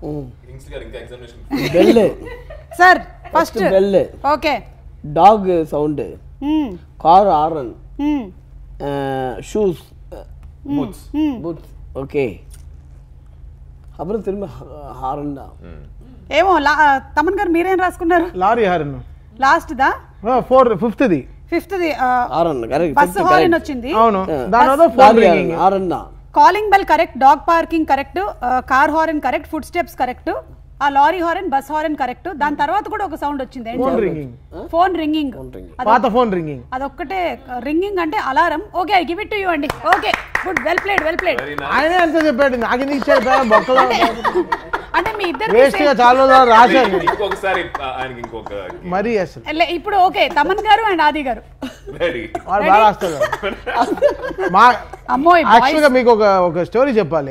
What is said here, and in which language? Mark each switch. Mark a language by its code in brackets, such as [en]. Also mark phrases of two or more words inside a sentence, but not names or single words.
[te] బెల్ [en] sir first [te] బెల్. ఓకే. [en] Dog sound, car horn, shoes, boots. OK. [ta] அப்புறம் திரும்ப ஹாரன் தான். [te] ఏమో తమన్ గారు మీరేం రాసుకున్నారు? [en] lorry horn [te] లాస్ట్ దా 5th [en] bus horn [te] వచ్చింది. అవును, దాని తర్వాత [en] phone ringing. Calling bell correct, dog parking correct, car horn correct, foot steps correct, ఆ lorry horn, bus horn correct. [te] దాని తర్వాత కూడా ఒక సౌండ్ వచ్చింది, [en] phone ringing. పాత phone ringing, [te] అదొక్కటే రింగింగ్ అంటే అలారం. ఓకే, [en] I give it to you అండి. OK, good, well played, well played. [te] ఆయనే అంత చెప్పాడు, నాకు ఎందుకు ఇచ్చాడు బొక్కలో? అంటే మీ ఇద్దరు వేస్ట్ గా చాలా రాశారు. ఇంకొకసారి ఆయనకి ఇంకొక మరి అసలు ఇప్పుడు ఓకే, తమన్ గారు అండ్ ఆది గారు వాడు బాగా రాస్తారు. యాక్చువల్గా మీకు ఒక స్టోరీ చెప్పాలి.